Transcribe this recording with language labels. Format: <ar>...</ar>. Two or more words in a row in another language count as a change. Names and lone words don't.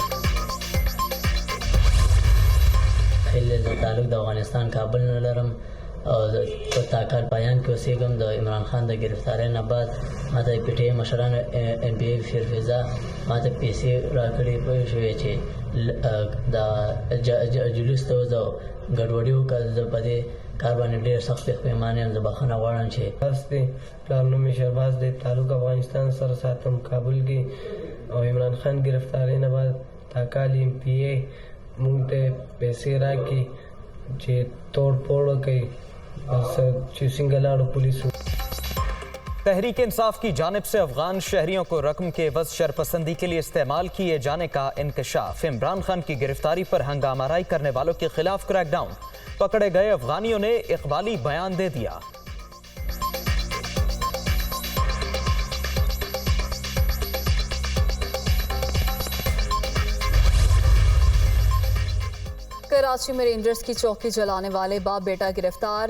<ps>تعلق د افغانستان کابل نه لرم په تاکال بیان کې اوسېږم د عمران خان د ګرفتارۍ نه بعد ما ته پی ټی آی مشرانو ام بی ای فیروزه ما ته پیسې راکړې پوه شوې چې د جلوس ته وځو ګډوډي وکړه زه په دې کار باندې ډېر سخت پښیمانه یم زه بخښنه غواړم چې بس دی پلار نوم یې شهباز دی تعلق افغانستان سره ساتم کابل کې او عمران خان ګرفتارۍ نه بعد تاکال ایم پی ای موږ ته پیسې راکړي چې</ps> <ur>توڑ پھوڑ</ur> <ps>وکړي بس چې څنګه لاړو پولیسو</ps> <ur>تحریک انصاف کی جانب سے افغان شہریوں کو رقم کے عوض شرپسندی کے لیے استعمال کیے جانے کا انکشاف. عمران خان کی گرفتاری پر ہنگامہ آرائی کرنے والوں کے خلاف کریک ڈاؤن. پکڑے گئے افغانیوں نے اقبالی بیان دے دیا. کراچی میں رینجرز کی چوکی جلانے والے باپ بیٹا گرفتار.</ur>